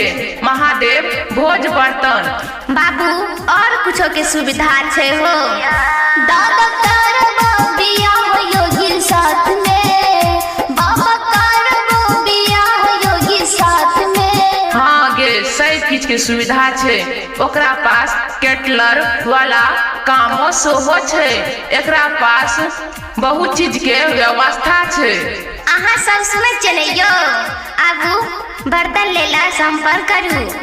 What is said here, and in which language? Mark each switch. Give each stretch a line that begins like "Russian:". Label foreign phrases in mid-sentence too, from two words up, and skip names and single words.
Maithili: महादेव भोज बर्तन। बाबू और कुछो के सुविधा छे हो? दादा करबो बियाह योगी साथ में, बाबा करबो बियाह योगी साथ में। हाँ गे सब चीज के सुविधा छे। ओकरा पास केटलर वाला कामो सेहो छे। एकरा पास बहुत चीज के व्यवस्था छे। अहाँ सब सुनै छियै ने यो? आगू बर्तन लेला संपर्क करू।